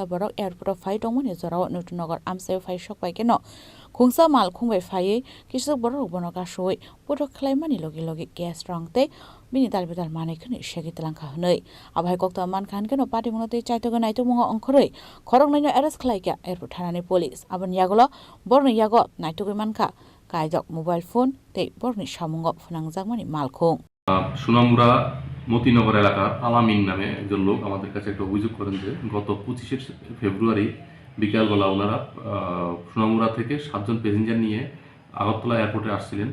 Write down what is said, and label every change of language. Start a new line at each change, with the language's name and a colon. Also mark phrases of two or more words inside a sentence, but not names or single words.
Kok Borok: borok airport phai tongmani jorao Nutunagar amsai phai sokpai keno khungsa mal khungbai phai kisak borok bono kasoi putok khlaimani logi logi gas rangte bini dalbidal manai khani shegitlang khanai abai kokta man khan keno party monote chaitoga naito mongo ongkhorei khorok naino arrest khlai kya airport thanani police aban yagolo borno yago naitoge manka কাইজক মোবাইল ফোন তে বর্ণি সামঙ্গ ফোনাংজাকমানি মালখং
Bangla: সুনামুরা মতিনগর এলাকার আলামিন নামে একজন লোক আমাদের কাছে একটা অভিযোগ করেন যে গত 25 ফেব্রুয়ারি বিকালবেলা ওনারা সুনামুরা থেকে 7 জন প্যাসেঞ্জার নিয়ে আগরতলা এয়ারপোর্টে আসছিলেন।